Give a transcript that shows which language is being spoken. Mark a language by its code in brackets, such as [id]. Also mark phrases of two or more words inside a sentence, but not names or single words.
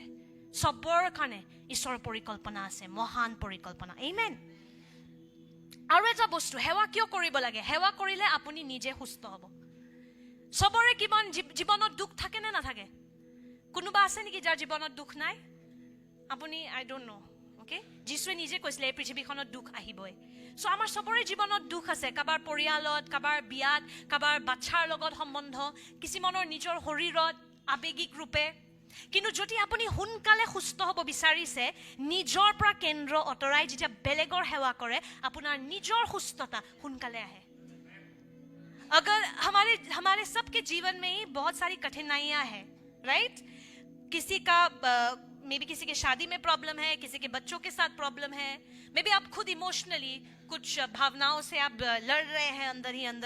[as] চবৰ কাৰণে ঈশ্বৰৰ পৰিকল্পনা আছে, মহান পৰিকল্পনা। আমেন। আৰু এটা বস্তু, সেৱা কিয় কৰিব লাগে? সেৱা কৰিলে আপুনি নিজে সুস্থ হ'ব। চবৰে জীৱনত দুখ থাকে নে নাথাকে? কোনোবা আছে নেকি যাৰ জীৱনত দুখ নাই? আপুনি [en] I don't know, [as] অ'কে? যীশুৱে নিজে কৈছিলে এই পৃথিৱীখনত দুখ আহিবই। চ' আমাৰ চবৰে জীৱনত দুখ আছে, কাৰোবাৰ পৰিয়ালত, কাৰোবাৰ বিয়াত, কাৰোবাৰ বাচ্ছাৰ লগত সম্বন্ধ, কিছুমানৰ নিজৰ শৰীৰত আৱেগিক ৰূপে। কিন্তু যদি আপুনি সোনকালে সুস্থ হ'ব বিচাৰিছে, নিজৰ পৰা কেন্দ্ৰ অতৰাই যেতিয়া বেলেগৰ সেৱা কৰে, আপোনাৰ নিজৰ সুস্থতা সোনকালে আহে। [hi] अगर हमारे सबके जीवन में ही बहुत सारी कठिनाइयां हैं, राइट? किसी का [en] may be [hi] किसी के शादी में प्रॉब्लम है, किसी के बच्चों के साथ प्रॉब्लम है, [en] may be [hi] आप खुद इमोशनली कुछ भावनाओं से आप लड़ रहे हैं अंदर ही अंदर।